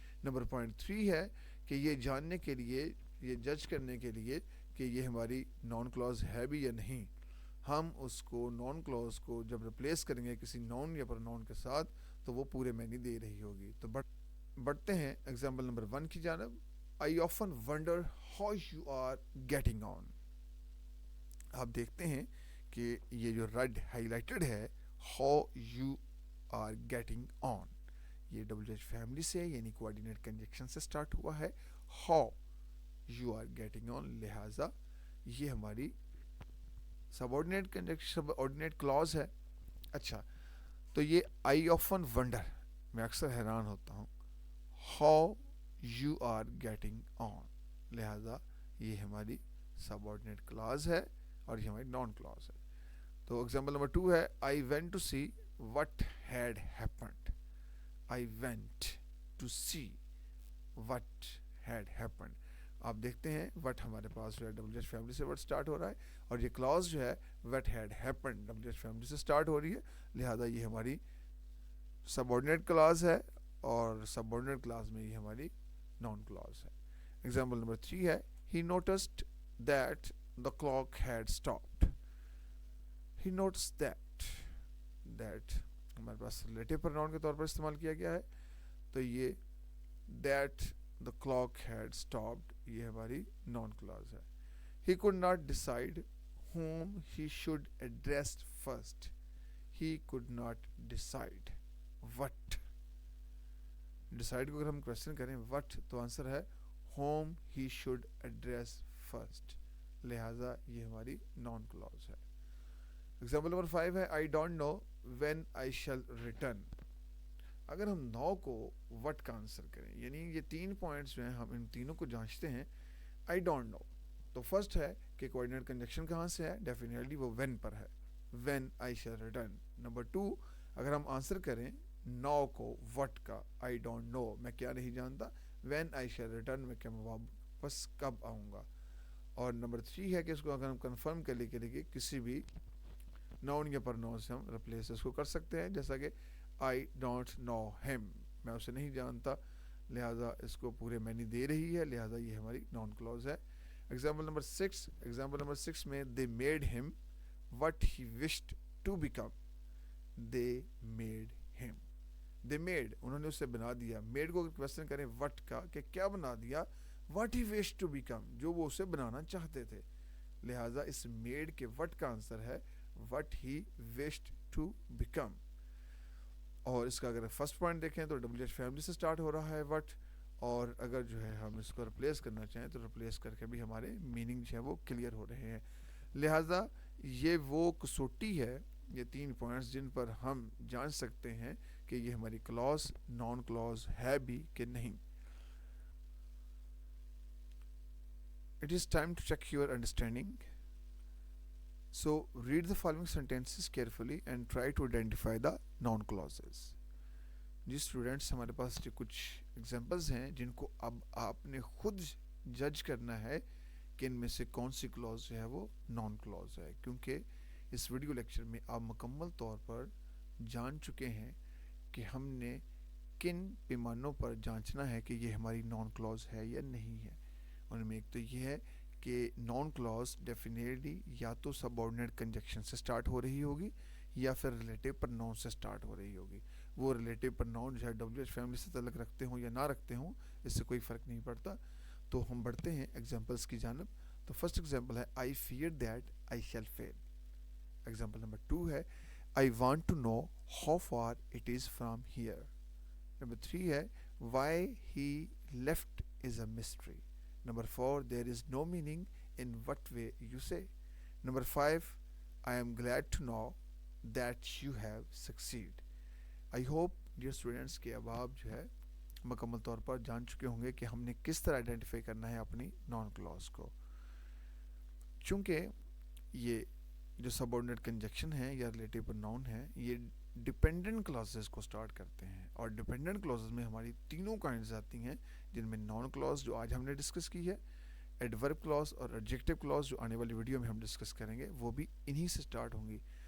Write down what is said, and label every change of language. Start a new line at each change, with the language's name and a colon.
Urdu: Number point 3 ہے کہ یہ جاننے کے لیے, یہ جج کرنے کے لیے کہ یہ ہماری نون کلاس ہے بھی یا نہیں, ہم اس کو نون کلاس کو جب ریپلیس کریں گے کسی نون یا پروناؤن کے ساتھ تو وہ پورے معنی دے رہی ہوگی. تو بڑھتے ہیں ایگزامپل نمبر 1 کی جانب.
English: I often wonder how you are getting on.
Urdu: آپ دیکھتے ہیں کہ یہ جو ریڈ ہائی لائٹڈ ہے
English: how you are getting on,
Urdu: یہ ڈبل ایچ فیملی سے یعنی کوآرڈینیٹ کنجنکشن سے اسٹارٹ ہوا ہے, how you are getting on, لہٰذا یہ ہماری سبارڈینیٹ کنجنکشن سب آرڈینیٹ کلاز ہے. اچھا, تو یہ
English: I often wonder,
Urdu: میں اکثر حیران ہوتا ہوں,
English: how you are getting on,
Urdu: لہذا یہ ہماری سبارڈینیٹ کلاز ہے اور یہ ہماری نون کلاز ہے. تو ایگزامپل نمبر 2 ہے
English: I went to see what had happened. I went to see what had happened.
Urdu: آپ دیکھتے ہیں وٹ ہمارے پاس جو ہے ڈبل ایچ فیملی سے وٹ سٹارٹ ہو رہا ہے اور یہ کلاس جو ہے what had happen double H family سے سٹارٹ ہو رہی ہے, لہٰذا یہ ہماری سبارڈینیٹ کلاس ہے اور سبارڈینیٹ کلاس میں یہ ہماری نان کلاس ہے. ایگزامپل نمبر 3 ہے
English: he noticed that the clock had stopped. he noticed that
Urdu: ہمارے پاس ریلیٹو پروناؤن کے طور پر استعمال کیا گیا ہے, تو یہ
English: that the clock had stopped
Urdu: یہ ہماری نان کلاس ہے.
English: he could not decide whom he should address first. he could not decide what.
Urdu: decide کو اگر ہم کوشچن کریں what تو آنسر ہے
English: whom he should address first,
Urdu: لہٰذا یہ ہماری نان کلاس ہے. ایگزامپل نمبر 5 ہے
English: I don't know when I shall return.
Urdu: اگر ہم نو کو وٹ کا آنسر کریں, یعنی یہ 3 پوائنٹس جو ہیں ہم ان تینوں کو جانچتے ہیں.
English: I don't know,
Urdu: تو فرسٹ ہے کہ کوآرڈینیٹ کنجنکشن کہاں سے ہے, ڈیفینیٹلی وہ وین پر ہے,
English: When I shall return.
Urdu: Number 2 اگر ہم آنسر کریں نو کو وٹ کا,
English: I don't know
Urdu: میں کیا نہیں جانتا,
English: when I shall return
Urdu: میں کیا واپس کب آؤں گا. اور نمبر 3 ہے کہ اس کو اگر ہم کنفرم کرنے کے لیے کسی بھی ناؤن یا پرناؤن سے ہم ریپلیس اس کو کر سکتے ہیں, جیسا کہ
English: I don't know him,
Urdu: میں اسے نہیں جانتا, لہٰذا اس کو پورے معنی دے رہی ہے, لہٰذا یہ ہماری نان کلوز ہے. ایگزامپل نمبر 6 میں
English: they made him what he wished to become. they made
Urdu: انہوں نے اسے بنا دیا. made کو کویسچن کریں what کا کہ کیا بنا دیا,
English: what he wished to become
Urdu: جو وہ اسے بنانا چاہتے تھے, لہٰذا اس made کے what کا آنسر ہے what he wished to become. اور اس کا اگر فرسٹ پوائنٹ دیکھیں تو ڈبل ایچ فیملی سے سٹارٹ ہو رہا ہے وٹ, اور اگر جو ہے ہم اس کو ریپلیس کرنا چاہیں تو ریپلیس کر کے بھی ہمارے میننگ جو ہے وہ کلیئر ہو رہے ہیں. لہٰذا یہ وہ کسوٹی ہے, یہ 3 پوائنٹس جن پر ہم جان سکتے ہیں کہ یہ ہماری کلاس نان کلاس ہے بھی کہ نہیں.
English: It is time to check your understanding. So read the following sentences carefully and try to identify the noun clauses.
Urdu: جی students, ہمارے پاس جو کچھ ایگزامپلز ہیں جن کو اب آپ نے خود جج کرنا ہے کہ ان میں سے کون سی کلاز جو ہے وہ نان کلاز ہے, کیونکہ اس ویڈیو لیکچر میں آپ مکمل طور پر جان چکے ہیں کہ ہم نے کن پیمانوں پر جانچنا ہے کہ یہ ہماری نان کلاز ہے یا نہیں ہے. ان میں ایک تو یہ ہے کہ نان کلاس ڈیفینیٹلی یا تو سبارڈینیٹ کنجنکشن سے سٹارٹ ہو رہی ہوگی یا پھر ریلیٹو پرناؤن سے سٹارٹ ہو رہی ہوگی. وہ ریلیٹو پرناؤن جو ہے ڈبلیو ایچ فیملی سے تعلق رکھتے ہوں یا نہ رکھتے ہوں, اس سے کوئی فرق نہیں پڑتا. تو ہم بڑھتے ہیں ایگزامپلس کی جانب. تو فرسٹ ایگزامپل ہے
English: I fear that I shall fail.
Urdu: Example number 2 ہے
English: I want to know how far it is from here.
Urdu: Number 3 ہے
English: why he left is a mystery. Number 4, there is no meaning in what way you say. Number 5, I am glad to know that you have succeeded. I hope dear students
Urdu: کہ اب آپ جو ہے مکمل طور پر جان چکے ہوں گے کہ ہم نے کس طرح آئیڈینٹیفائی کرنا ہے اپنی نان کلاس کو. چونکہ یہ جو سبارڈینیٹ کنجنکشن ہے یا ریلیٹو پروناؤن ہے یہ ڈپینڈنٹ کلاسز کو سٹارٹ کرتے ہیں, اور ڈپینڈنٹ کلاسز میں ہماری تینوں کائنڈز آتی ہیں, جن میں نان کلاس جو آج ہم نے ڈسکس کی ہے, ایڈورب کلاس اور ایڈجیکٹو کلاس جو آنے والی ویڈیو میں ہم ڈسکس کریں گے وہ بھی انہی سے سٹارٹ ہوں گی.